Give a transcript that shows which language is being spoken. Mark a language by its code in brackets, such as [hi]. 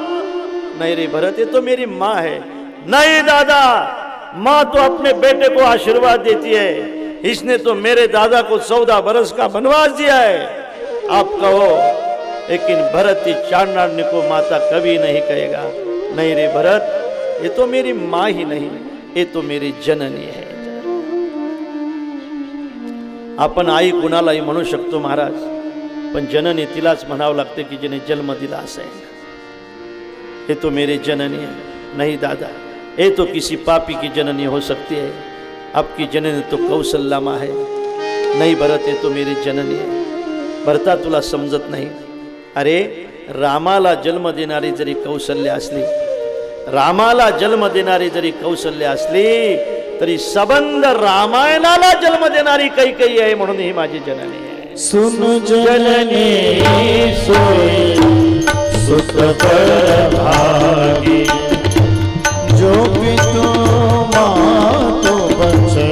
[hi] नहीं रे भरत, ये तो मेरी माँ है. नहीं दादा, माँ तो अपने बेटे को आशीर्वाद देती है, इसने तो मेरे दादा को 14 बरस का वनवास दिया है. आप कहो, लेकिन भरत की चांडारनी को माता कभी नहीं कहेगा. नहीं रे भरत, ये तो मेरी माँ ही नहीं, ये तो मेरी जननी है. [mr] आपण आई कुणालाही म्हणू शकतो महाराज, पण जननी तिलाच म्हणावं लागते की जिने जन्म दिला असेल. [hi] ये तो मेरी जननी है. नहीं दादा, ये तो किसी पापी की जननी हो सकती है, आपकी जननी तो कौशल्या माँ है. नहीं भरत, ये तो मेरी जननी है. [mr] भरता तुला समजत नाही. अरे रामाला जन्म देणारी जरी कौशल्य असली, रामाला जन्म देणारी जरी कौशल्य असली, तरी सबंध रामायणाला जन्म देणारी कैकेयी आहे. म्हणून ही माझी जननी आहे. [hi] सुन जननी सोई सुत भागी, जो पितो मातो बचे.